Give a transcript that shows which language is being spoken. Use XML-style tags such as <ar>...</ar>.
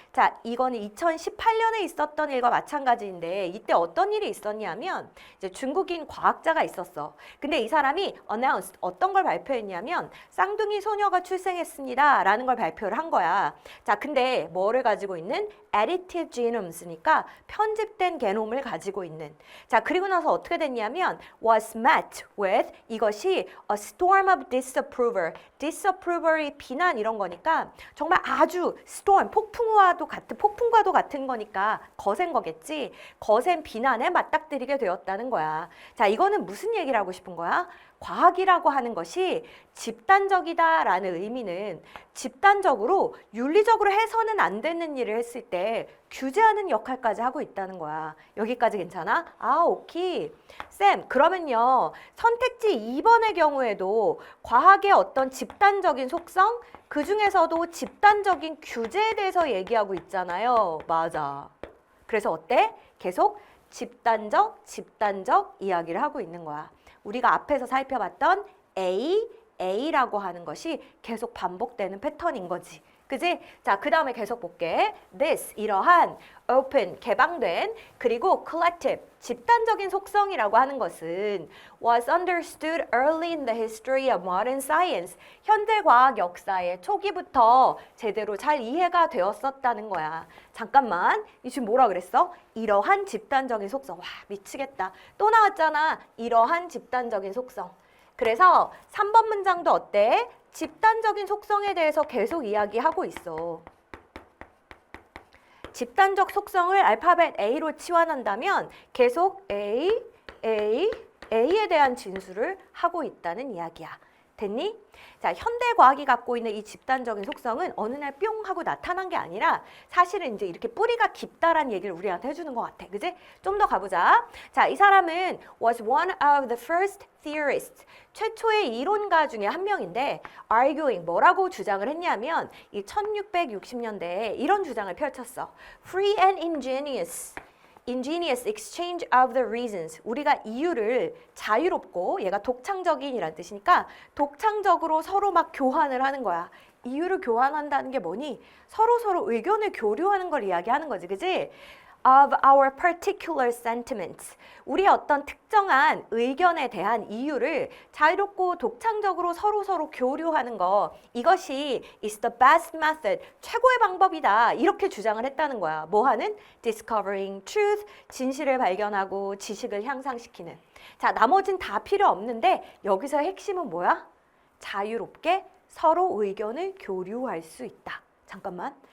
<ko>자, 이거는 2018년에 있었던 일과 마찬가지인데 이때 어떤 일이 있었냐면 이제 중국인 과학자가 있었어. 근데 이 사람이 announced, 어떤 걸 발표했냐면 쌍둥이 소녀가 출생했습니다 라는 걸 발표를 한 거야. 자, 근데 뭐를 가지고 있는? edited genomes 니까 편집된 게놈을 가지고 있는.</ko> <en>자, 그리고 나서 어떻게 됐냐면 was met with, 이것이 a storm of disapproval.</en> <ko>disapproval이 비난 이런 거니까 정말 아주 storm, 폭풍과도 같은 거니까 거센 거겠지. 거센 비난에 맞닥뜨리게 되었다는 거야. 자, 이거는 무슨 얘기를 하고 싶은 거야? 과학이라고 하는 것이 집단적이다라는 의미는 집단적으로 윤리적으로 해서는 안 되는 일을 했을 때 규제하는 역할까지 하고 있다는 거야. 여기까지 괜찮아? 아, 오케이. 쌤, 그러면요. 선택지 2번의 경우에도 과학의 어떤 집단적인 속성, 그 중에서도 집단적인 규제에 대해서 얘기하고 있잖아요. 맞아. 그래서 어때? 계속 집단적 이야기를 하고 있는 거야. 우리가 앞에서 살펴봤던 A라고 하는 것이 계속 반복되는 패턴인 거지. 그지? 자, 그 다음에 계속 볼게.</ko> <en>This, 이러한 open, 개방된, 그리고 collective, 집단적인 속성이라고 하는 것은 was understood early in the history of modern science.</en> <ko>현대 과학 역사의 초기부터 제대로 잘 이해가 되었었다는 거야. 잠깐만, 이 지금 뭐라 그랬어? 이러한 집단적인 속성. 와, 미치겠다. 또 나왔잖아. 이러한 집단적인 속성. 그래서 3번 문장도 어때? 집단적인 속성에 대해서 계속 이야기하고 있어. 집단적 속성을 알파벳 A로 치환한다면 계속 A에 대한 진술을 하고 있다는 이야기야. 됐니? 자, 현대 과학이 갖고 있는 이 집단적인 속성은 어느 날 뿅 하고 나타난 게 아니라 사실은 이제 이렇게 뿌리가 깊다라는 얘기를 우리한테 해주는 것 같아. 그지? 좀 더 가보자.</ko> <en>자, 이 사람은 was one of the first theorists.</en> <ko>최초의 이론가 중에 한 명인데 arguing 뭐라고 주장을 했냐면 이 1660년대에 이런 주장을 펼쳤어.</ko> <en>Free and ingenious exchange of the reasons.</en> <ko>우리가 이유를 자유롭고 얘가 독창적인이란 뜻이니까 독창적으로 서로 막 교환을 하는 거야. 이유를 교환한다는 게 뭐니? 서로 의견을 교류하는 걸 이야기하는 거지.</ko> <en>그지? Of our particular sentiments.</en> <ko>우리의 어떤 특정한 의견에 대한 이유를 자유롭고 독창적으로 서로 교류하는 거.</ko> <en>이것이 is the best method.</en> <ko>최고의 방법이다. 이렇게 주장을 했다는 거야. 뭐 하는? Discovering truth. 진실을 발견하고 지식을 향상시키는. 자, 나머진 다 필요 없는데 여기서 핵심은 뭐야? 자유롭게 서로 의견을 교류할 수 있다. 잠깐만.</ko>